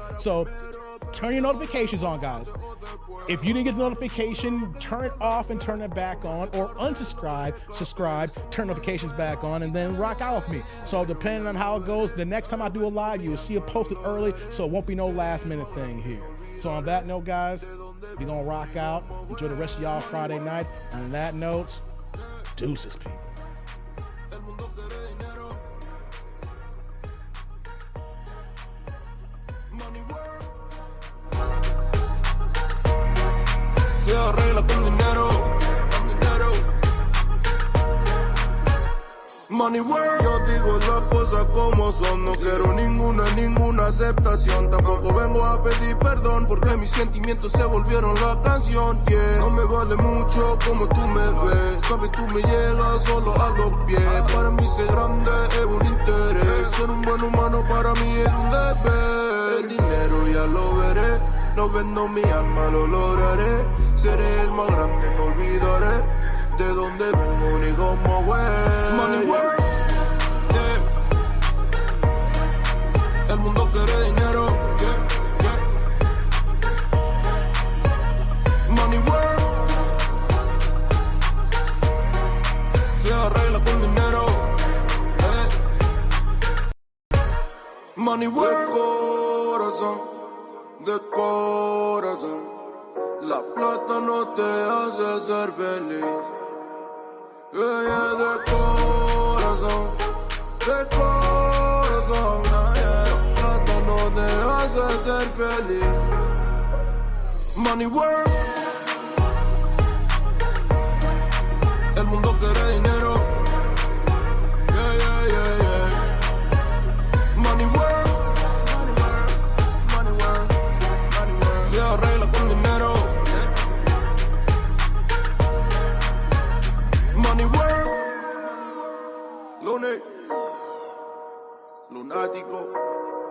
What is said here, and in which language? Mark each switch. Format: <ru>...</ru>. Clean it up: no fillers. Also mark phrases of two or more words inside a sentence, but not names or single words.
<en>So turn your notifications on, guys. If you didn't get the notification, turn it off and turn it back on, or unsubscribe, subscribe, turn notifications back on, and then rock out with me. So depending on how it goes, the next time I do a live, you will see it posted early, so it won't be no last minute thing here. So on that note, guys, we're gonna rock out. Enjoy the rest of y'all Friday night. On that note, deuces, people.</en> <es>Se arregla con dinero.</es> <en>Money world.</en> <es>Yo digo las cosas como son. No quiero ninguna aceptación. Tampoco vengo a pedir perdón porque mis sentimientos se volvieron la canción. Yeah. No me vale mucho como tú me ves. Sabes, tú me llegas solo a los pies. Para mí ser grande es un interés. Ser un buen humano para mí es un deber. El dinero ya lo veré. No vendo mi alma, lo lograré. Seré el más grande, no olvidaré de dónde vengo ni cómo voy.</es> <en>Money world, yeah.</en> <es>El mundo quiere dinero,</es> <en>yeah, yeah. Money world,</en> <es>se arregla con dinero,</es> <en>Money world,</en> <es>corazón, de corazón. La plata no te hace ser feliz. Ella de corazón, de corazón, plata no te hace ser feliz.</es> <en>Money work,</en> <es>el mundo quiere dinero. Yeah, yeah, yeah, yeah.</es> <en>Money work, money work, money work, money work.</en> <es>Se arregla con dinero.</es> <en>Money work, lunático.</en>